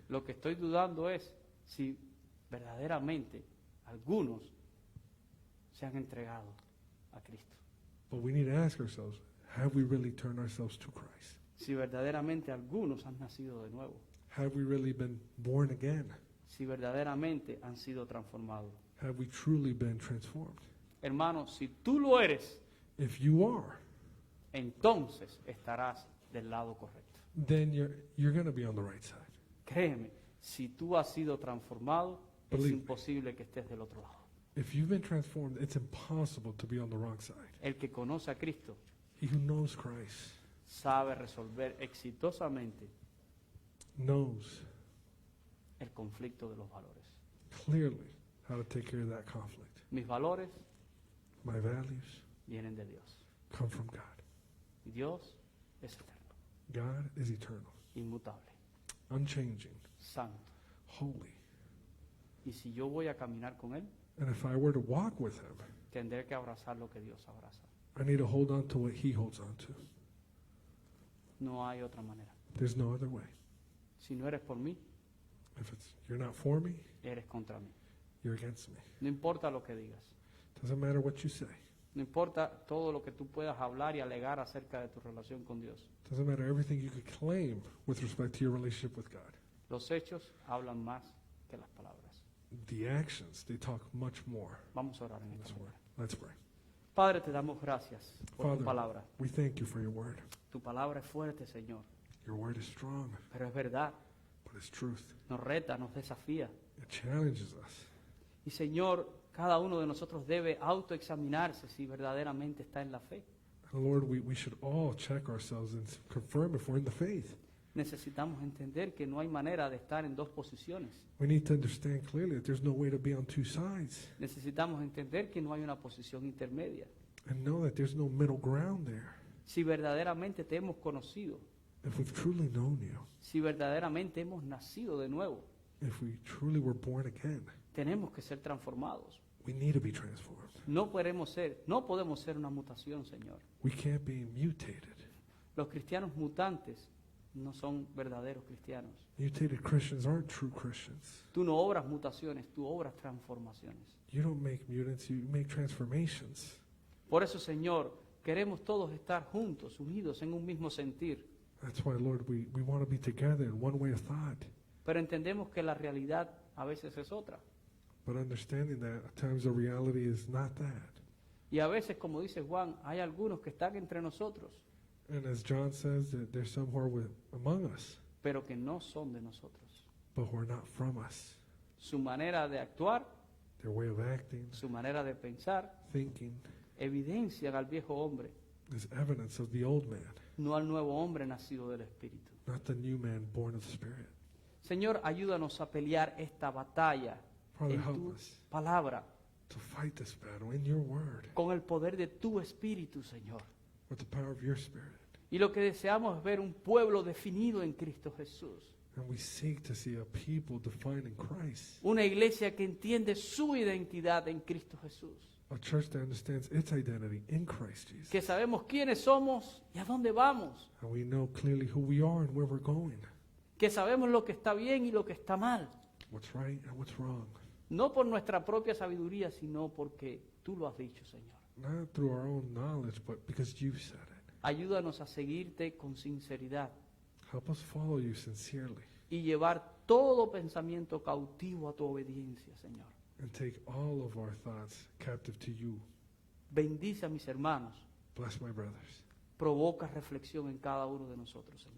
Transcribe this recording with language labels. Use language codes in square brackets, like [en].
[es] Lo que estoy dudando es si verdaderamente algunos se han entregado a Cristo. [en] But we need to ask ourselves, have we really turned ourselves to Christ? [es] Si verdaderamente algunos han nacido de nuevo. [en] Have we really been born again? [es] Si verdaderamente han sido transformados. [en] Have we truly been transformed? [es] Hermano, si tú lo eres, [en] If you are, [es] entonces estarás del lado correcto. [en] then you're going to be on the right side. [es] Créeme, si tú has sido transformado, es [en] Believe me. [es] imposible que estés del otro lado. [en] If you've been transformed, it's impossible to be on the wrong side. [es] El que conoce a Cristo [en] He who knows Christ [es] sabe resolver exitosamente [en] knows [es] el conflicto de los valores. [en] clearly how to take care of that conflict. [es] Mis valores [en] My values [es] vienen de Dios. [en] come from God. [es] Y Dios es eterno, [en] God is eternal, [es] inmutable, [en] unchanging, [es] santo. [en] holy. [es] Y si yo voy a caminar con Él, [en] And if I were to walk with him, [es] tendré que abrazar lo que Dios abraza. [en] I need to hold on to what he holds on to. [es] No hay otra manera. [en] There's no other way. [es] Si no eres por mí, [en] If you're not for me, [es] eres contra mí. [en] you're against me. [es] No importa lo que digas. [en] Doesn't matter what you say. [es] No importa todo lo que tú puedas hablar y alegar acerca de tu relación con Dios. [en] Doesn't matter everything you could claim with respect to your relationship with God. [es] Los hechos hablan más que las palabras. [en] The actions, they talk much more [es] Vamos a orar en [en] than [es] esta [en] this word. [es] hora. [en] Let's pray. [es] Padre, te damos gracias por tu [en] Father, [es] palabra. [en] we thank you for your word. [es] Tu palabra es fuerte, Señor, [en] Your word is strong, [es] pero es verdad. [en] but it's truth. [es] Nos reta, nos desafía. [en] It challenges us. [es] Y Señor, cada uno de nosotros debe autoexaminarse si verdaderamente está en la fe. [en] And Lord, we should all check ourselves and confirm if we're in the faith. [es] Necesitamos entender que no hay manera de estar en dos posiciones. [en] We need to understand clearly that there's no way to be on two sides, [es] Necesitamos entender que no hay una posición intermedia. [en] and know that there's no middle ground there. [es] Si verdaderamente te hemos conocido, [en] If we've truly known you, [es] si verdaderamente hemos nacido de nuevo, [en] if we truly were born again, [es] tenemos que ser transformados. [en] we need to be transformed. [es] No podemos ser una mutación, Señor. [en] We can't be mutated. [es] Los cristianos mutantes no son verdaderos cristianos. [en] Mutated Christians aren't true Christians. [es] Tú no obras mutaciones, tú obras transformaciones. [en] You don't make mutants, you make transformations. [es] Por eso, Señor, queremos todos estar juntos, unidos en un mismo sentir. [en] That's why, Lord, we want to be together in one way of thought, [es] Pero entendemos que la realidad a veces es otra. [en] but understanding that at times the reality is not that. [es] Y a veces, como dice Juan, hay algunos que están entre nosotros, [en] And as John says, that there's some who are among us, [es] pero que no son de nosotros. [en] but who are not from us. [es] Su manera de actuar, [en] Their way of acting, [es] su manera de pensar, [en] thinking, [es] evidencian al viejo hombre, [en] is evidence of the old man, [es] no al nuevo hombre nacido del Espíritu. [en] not the new man born of the Spirit. [es] Señor, ayúdanos a pelear esta batalla [en] Father, [es] en [en] help [es] tu [en] us [es] palabra, [en] to fight this battle in your word, [es] con el poder de tu Espíritu, Señor. [en] with the power of your Spirit. [es] Y lo que deseamos es ver un pueblo definido en Cristo Jesús. [en] And we seek to see a people defined in Christ, [es] Una iglesia que entiende su identidad en Cristo Jesús. [en] a church that understands its identity in Christ Jesus. [es] Que sabemos quiénes somos y a dónde vamos. [en] And we know clearly who we are and where we're going, [es] Que sabemos lo que está bien y lo que está mal. [en] what's right and what's wrong. [es] No por nuestra propia sabiduría, sino porque tú lo has dicho, Señor. [en] Not through our own knowledge, but because you said it. [es] Ayúdanos a seguirte con sinceridad [en] Help us follow you sincerely [es] y llevar todo pensamiento cautivo a tu obediencia, Señor. [en] and take all of our thoughts captive to you. [es] Bendice a mis hermanos. [en] Bless my brothers. [es] Provoca reflexión en cada uno de nosotros, Señor.